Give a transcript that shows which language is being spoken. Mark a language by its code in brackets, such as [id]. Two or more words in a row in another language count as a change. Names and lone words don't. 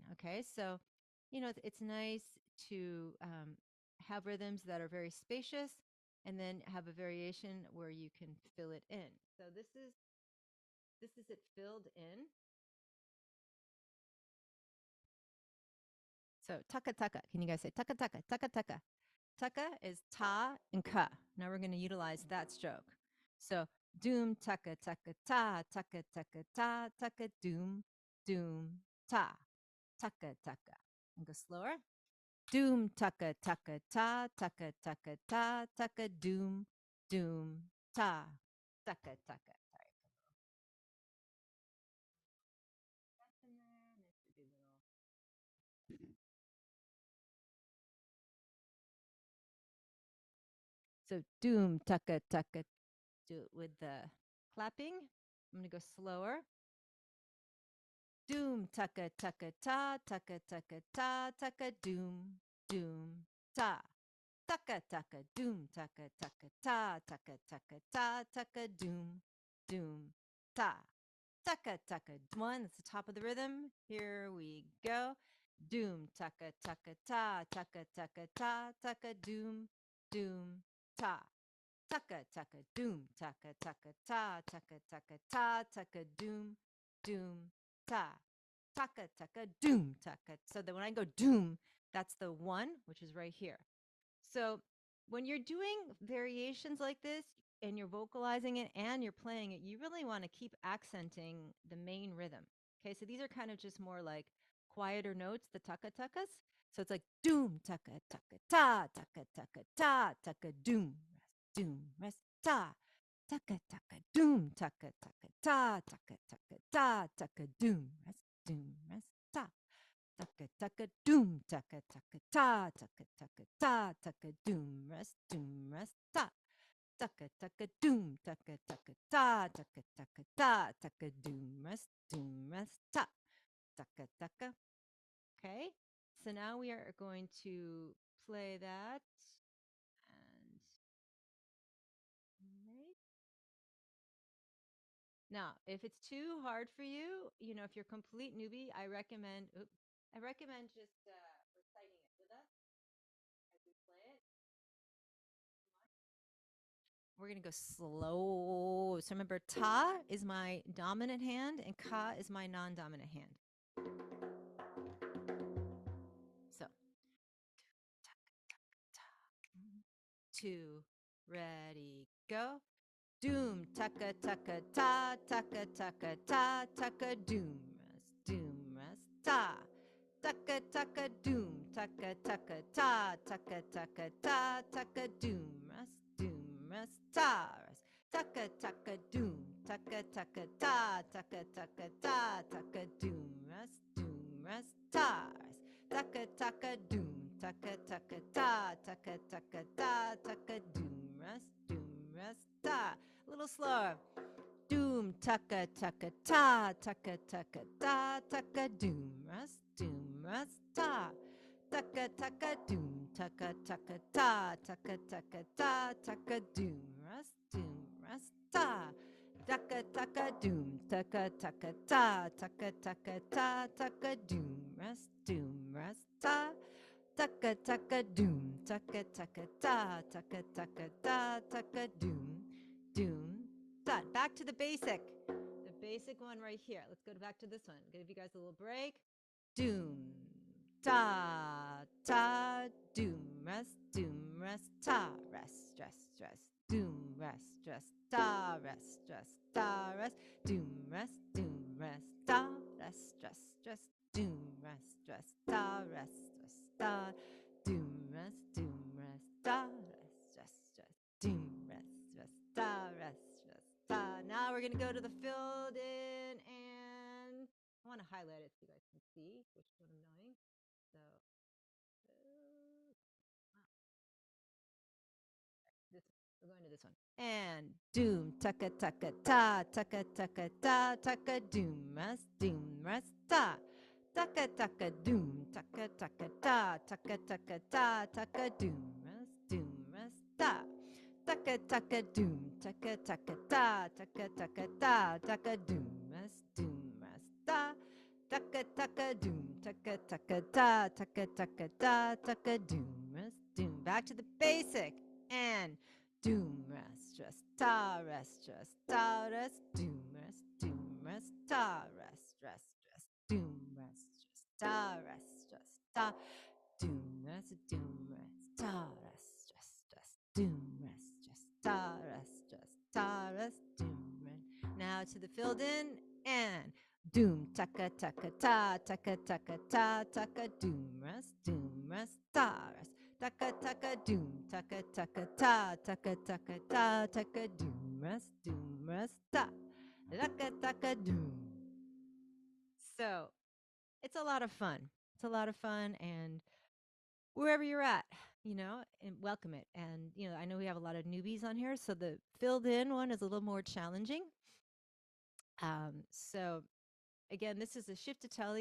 [en] Okay, so you know it's nice to have rhythms that are very spacious, and then have a variation where you can fill it in. So this is it filled in. So taka taka. Can you guys say taka taka taka taka? Taka is ta and ka. Now we're going to utilize that stroke. So doom taka taka ta taka taka ta taka doom doom ta taka taka. And go slower. Doom taka taka ta taka taka ta taka doom doom ta taka taka. Sorry. So doom taka taka. Do it with the clapping. I'm gonna go slower. Doom taka taka ta taka taka ta taka doom doom ta taka taka doom taka taka ta taka taka ta taka doom doom ta taka taka. One, that's the top of the rhythm. Here we go. Doom taka taka ta taka taka ta taka doom doom ta taka taka doom taka taka ta taka taka ta taka doom doom ta taka taka doom taka. So that when I go doom, that's the 1, which is right here. So when you're doing variations like this and you're vocalizing it and you're playing it, you really want to keep accenting the main rhythm. Okay, so these are kind of just more like quieter notes, the taka takas. So it's like doom taka taka ta taka taka ta taka doom rest ta taka taka doom taka taka ta taka taka ta taka doom rest ta taka taka doom taka taka ta taka taka ta taka doom rest ta taka taka doom taka taka ta taka taka ta taka doom rest ta taka taka. Okay, so now we are going to play that and right. Now, if it's too hard for you, if you're a complete newbie, I recommend just reciting it with us as we play it. We're going to go slow. So remember, ta is my dominant hand and ka is my non dominant hand. So, two, ready, go. Doom, taka, taka, ta, taka, taka, ta, taka, doom, rest, ta. Taka, taka, doom, taka, taka, ta, taka, taka, ta, taka, doom, rest, ta, rest. Taka, taka, doom, taka, taka, ta, taka, taka, ta, taka, doom, rest, ta, rest. Taka, taka, doom, taka, taka, ta, taka, taka, ta, taka, doom, rest, ta. A little slower. Doom, taka, taka, ta, taka, taka, ta, taka, doom, rest, ta. Taka, taka, doom, taka, taka, ta, taka, taka, ta, taka, doom, rest, ta. Taka, taka, doom, taka, taka, ta, taka, taka, ta, taka, doom, rest, ta. Taka, taka, doom, taka, taka, ta, taka, taka, ta, taka, doom, ta. Back to the basic. The basic one right here. Let's go back to this one. I'm going to give you guys a little break. Doom, ta, ta, doom, rest, ta, rest, rest. Doom, rest, ta, rest, ta, rest. Doom, rest, ta, rest. Doom, rest, ta, rest, ta. Doom, rest, ta, rest. Doom, rest, ta, rest, ta. Now we're gonna go to the filled in, and I want to highlight it so you guys can see which one I'm knowing. So this we're going to this one. And doom taka taka ta taka taka ta taka doom rest ta. Taka taka doom taka taka ta taka taka ta taka doom rest ta. Taka taka doom taka taka ta taka taka ta taka doom rest ta. Taka taka doom taka taka ta taka taka ta taka doom. Back to the basic. And doom rest ta rest ta rest doom rest ta rest doom rest ta rest ta doom rest ta rest doom rest ta rest doom rest. Now to the filled in, and doom taka taka ta taka taka ta taka doom rest ta rest. Taka taka doom taka taka ta taka taka ta taka doom rest ta. Taka taka doom. So it's a lot of fun. It's a lot of fun, and wherever you're at, and welcome it. And I know we have a lot of newbies on here, so the filled in one is a little more challenging. So again, this is a shiftatelli.